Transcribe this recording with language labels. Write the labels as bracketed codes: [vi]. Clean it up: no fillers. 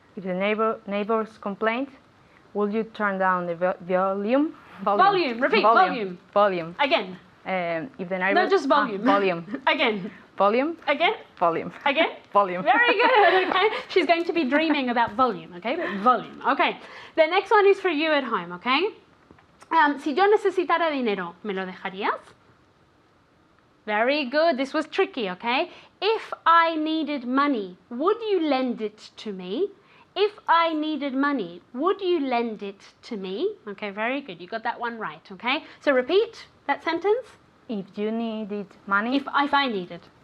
[en] If the neighbors complained, will you turn down the volume? Volume. Repeat. Volume. Volume. Again. If the neighbors No, just volume. volume. Again. Volume. Again? Volume. Again? Volume. Very good, okay? She's going to be dreaming about volume, okay? But volume, okay. The next one is for you at home, okay? [es] Si yo necesitara dinero, ¿me lo dejarías? [en] Very good. This was tricky, okay? If I needed money, would you lend it to me? If I needed money, would you lend it to me? Okay, very good. You got that one right, okay? So repeat that sentence. If you needed money, If I needed.